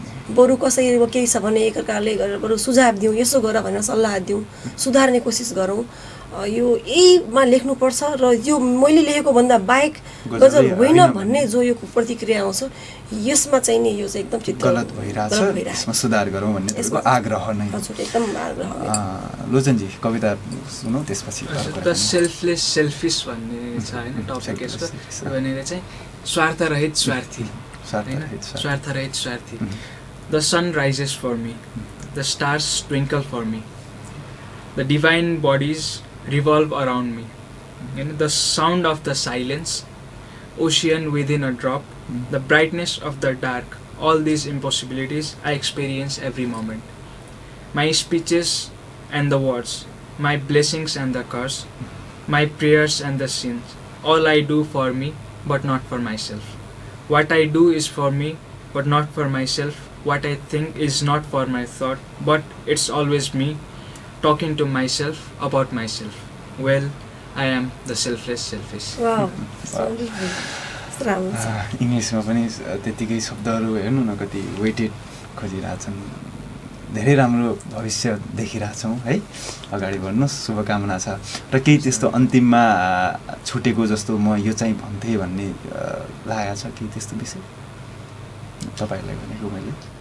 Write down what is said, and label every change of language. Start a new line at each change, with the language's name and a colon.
Nepali: बरु कसैको केही छ भने एकअर्काले गरेर बरु सुझाव दिउँ, यसो गर भनेर सल्लाह दिउँ, सुधार्ने कोसिस गरौँ। यो यहीमा लेख्नुपर्छ र यो मैले लेखेको भन्दा बाहेक गजल होइन भन्ने जो यो प्रतिक्रिया आउँछ, यसमा चाहिँ नि यो चाहिँ एकदम चित्त गलत भइरहेछ, यसमा सुधार गरौँ भन्ने त्यसको आग्रह नै एकदम आग्रह। लोचनजी कविता सुनौ त्यसपछि। द सेल्फलेस सेल्फिस भन्ने छ होइन टपिक यसको, भनेर चाहिँ स्वार्थ रहित स्वार्थी होइन, स्वार्थ रहित स्वार्थी।
English: The sun rises for me, the stars twinkle for me, the divine bodies revolve around me. The sound of the silence, ocean within a drop, the brightness of the dark, all these impossibilities I experience every moment. My speeches and the words, my blessings and the curse, my prayers and the sins, all I do for me but not for myself. What I do is for me but not for myself. What I think is not for my thought, but it's always me talking to myself about myself. Well, I am the selfless selfish. Wow.
Nepali: इङ्ग्लिसमा पनि त्यतिकै शब्दहरू हेर्नु न कति weighted खोजिरहेछन्। धेरै राम्रो भविष्य देखिरहेछौँ है, अगाडि बढ्नुहोस्, शुभकामना छ। र केही त्यस्तो अन्तिममा छुटेको जस्तो म यो चाहिँ भन्थेँ भन्ने लागेको छ केही त्यस्तो विषय तपाईँहरूलाई भनेको मैले?